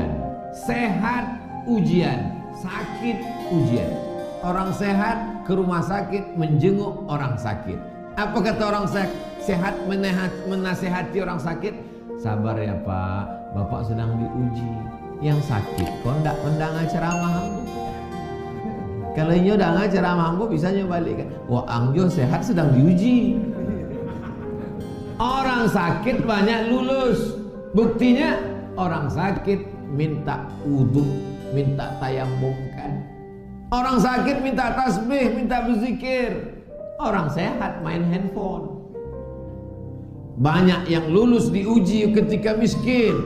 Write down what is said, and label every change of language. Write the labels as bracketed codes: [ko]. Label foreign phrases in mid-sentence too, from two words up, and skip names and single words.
[id] Sehat, ujian. Sakit, ujian. Orang sehat ke rumah sakit menjenguk orang sakit. Apa kata orang sehat menasehati orang sakit? Sabar ya Pak, Bapak sedang diuji. [min] Yang sakit kok ndak mendengar ceramah ambo. Kalau nyo dengar ceramah ambo bisa nyo balik kan. [id] Wah, angjo sehat sedang diuji. Orang sakit banyak lulus. Buktinya orang sakit minta wudu, minta tayamum kan. Orang sakit minta tasbih, minta berzikir. Orang sehat main handphone. Banyak yang lulus diuji ketika miskin.